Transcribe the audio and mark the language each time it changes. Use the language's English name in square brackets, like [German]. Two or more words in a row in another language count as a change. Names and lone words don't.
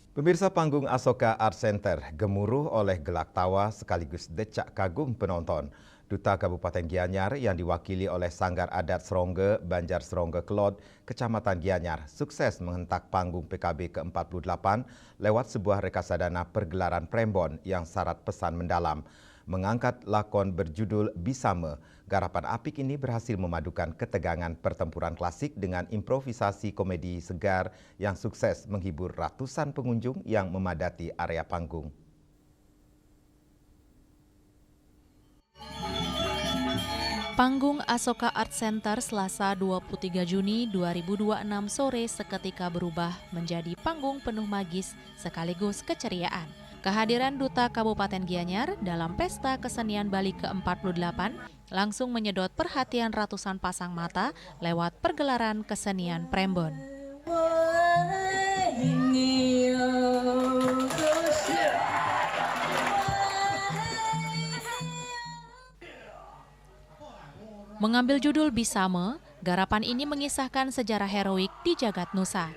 [Indonesian] Pemirsa, panggung Asoka Art Center gemuruh oleh gelak tawa sekaligus decak kagum penonton. Duta Kabupaten Gianyar yang diwakili oleh Sanggar Adat Serongge, Banjar Serongge Kelod, Kecamatan Gianyar, sukses menghentak panggung PKB ke-48 lewat sebuah rekasadana pergelaran Prembon yang syarat pesan mendalam. Mengangkat lakon berjudul Bisame, garapan apik ini berhasil memadukan ketegangan pertempuran klasik dengan improvisasi komedi segar yang sukses menghibur ratusan pengunjung yang memadati area panggung. Panggung Asoka Art Center Selasa 23 Juni 2026 sore seketika berubah menjadi panggung penuh magis sekaligus keceriaan. Kehadiran Duta Kabupaten Gianyar dalam Pesta Kesenian Bali ke-48 langsung menyedot perhatian ratusan pasang mata lewat pergelaran kesenian Prembon. Mengambil judul Bisame, garapan ini mengisahkan sejarah heroik di jagat Nusa.